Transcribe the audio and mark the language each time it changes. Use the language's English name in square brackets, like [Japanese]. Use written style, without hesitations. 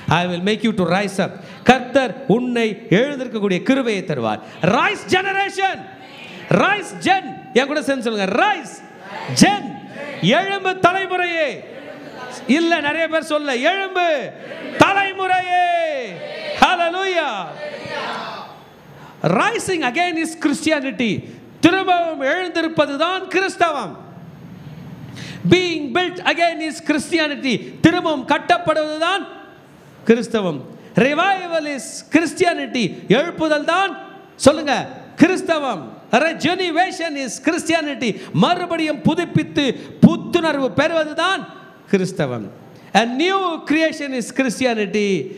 [English] I will make you to rise up. [Tamil] கர்த்தர் உன்னை எழுந்திருக்கக்கூடிய கிருபையை தருவார். [English] Rise generation, rise gen. [Tamil] என் கூட சேர்ந்து சொல்லுங்க, [English] Rise gen. [Tamil] எழும்பு தலைமுறையே. இல்லை, நிறைய பேர் சொல்ல, எழும்பு தலைமுறையே. ஹல்லேலூயா. [English] Rising again is Christianity. [Tamil] திரும்பவும் எழுந்திருப்பது தான் கிறிஸ்தவம். [English] Being built again is Christianity. [Tamil] திரும்பவும் கட்டப்படுவது தான் கிறிஸ்தவம். [English] Revival is Christianity. [Tamil] எழுப்புதல் தான் சொல்லுங்க கிறிஸ்தவம். [English] Regeneration is Christianity. [Tamil] மறுபடியும் புதுப்பித்து புத்துணர்வு பெறுவது தான் கிறிஸ்தவம். [English] A new creation is Christianity.